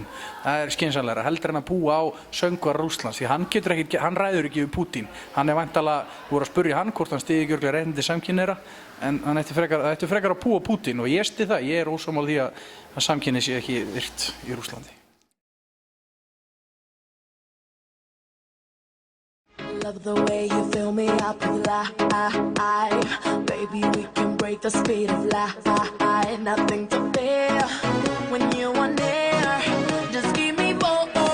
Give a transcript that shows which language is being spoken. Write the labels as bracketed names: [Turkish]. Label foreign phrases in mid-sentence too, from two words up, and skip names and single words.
[Icelandic] Það er skynsamlegra, heldur en að púa á söngvara Rússlands því hann ræður ekki við Pútín. Hann væntanlega voru að spurja hann hvort hann styðji ekki örugglega réttindi samkynhneigðra en hann ætti frekar að púa Pútín og ég styð það, ég er ósammála því að samkynhneigð sé ekki virt í Rússlandi. [English] Love the way you fill me up with life. Baby, we can break the speed of light. Nothing to fear when you are near. Just keep me bored.